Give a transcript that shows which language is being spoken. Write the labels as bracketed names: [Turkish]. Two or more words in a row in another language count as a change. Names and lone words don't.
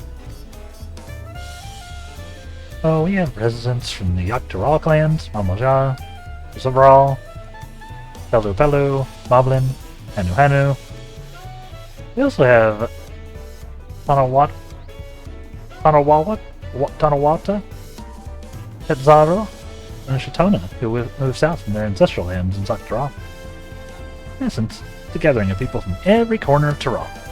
[English] Oh, we have residents from the Yaktaral clans, Mamoja, Zabral, Pelu Pelu, Moblin, Hanu Hanu. We also have Tanawata, Hetzaro, and Shatona, who moved south from their ancestral lands in Yaktaral. In essence, it's a gathering of people from every corner of Tyrol.